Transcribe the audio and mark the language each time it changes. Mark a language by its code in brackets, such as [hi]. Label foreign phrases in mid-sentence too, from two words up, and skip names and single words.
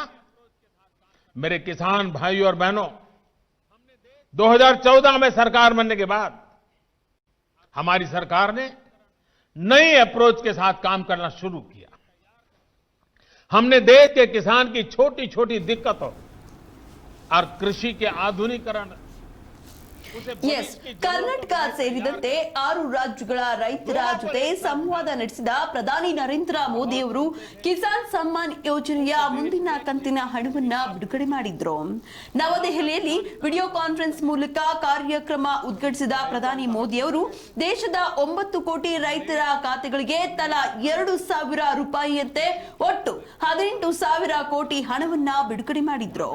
[hi] मेरे किसान भाइयों और बहनों, 2014 में सरकार बनने के बाद हमारी सरकार ने नई अप्रोच के साथ काम करना शुरू किया। हमने देश के किसान की छोटी छोटी दिक्कतों और कृषि के आधुनिकीकरण [kn] ಎಸ್ ಕರ್ನಾಟಕ ಸೇರಿದಂತೆ 6 ರಾಜ್ಯಗಳ ರೈತರ ಜೊತೆ ಸಂವಾದ ನಡೆಸಿದ ಪ್ರಧಾನಿ ನರೇಂದ್ರ ಮೋದಿ ಅವರು ಕಿಸಾನ್ ಸಮ್ಮಾನ್ ಯೋಜನೆಯ ಮುಂದಿನ ಕಂತಿನ ಹಣವನ್ನ ಬಿಡುಗಡೆ ಮಾಡಿದ್ರು. ನವದೆಹಲಿಯಲ್ಲಿ [en] video conference [kn] ಮೂಲಕ ಕಾರ್ಯಕ್ರಮ ಉದ್ಘಾಟಿಸಿದ ಪ್ರಧಾನಿ ಮೋದಿ ಅವರು ದೇಶದ 9 ಕೋಟಿ ರೈತರ ಖಾತೆಗಳಿಗೆ ತಲಾ 2,000 ರೂಪಾಯಿಯಂತೆ ಒಟ್ಟು 18,000 ಕೋಟಿ ಹಣವನ್ನ ಬಿಡುಗಡೆ ಮಾಡಿದ್ರು.